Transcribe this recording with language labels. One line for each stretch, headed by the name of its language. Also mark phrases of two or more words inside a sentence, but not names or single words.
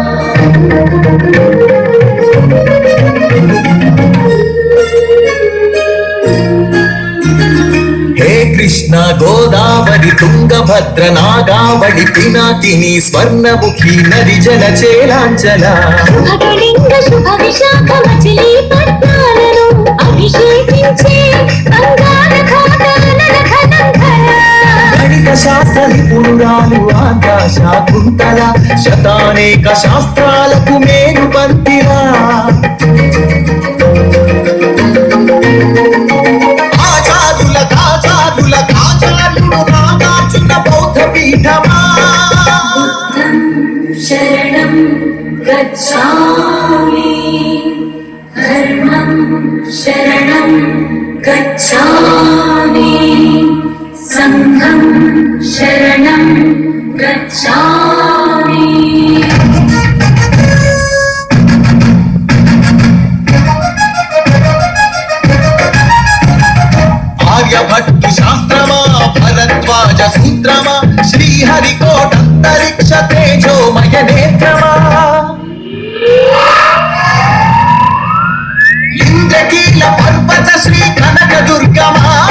Telugu: హే కృష్ణ గోదావరి తుంగభద్ర నాగావళి పినాకినీ స్వర్ణముఖీ నదీ జల చేలాంచలా శుభకళింగ శుభ విశాఖ మచిలీపట్నాలను అభిషేకించే బంగార ఘాటాల కలంకర గణిత శాస్త్ర నిపుణురాలు ఆంధ్ర శాకుంతల శతానేక శాస్త్రాలకు మేలు పంతిరా
Pali: शरणं गच्छामि धर्मं शरणं गच्छामि संघं शरणं गच्छामि
Telugu: ఆర్యభట్ట శాస్త్రమా భరద్వాజ సూత్రమా శ్రీహరికోటంతరిక్ష తేజోమయ నేత్రమా ఇంద్రకీల పర్వత శ్రీ కనక దుర్గమా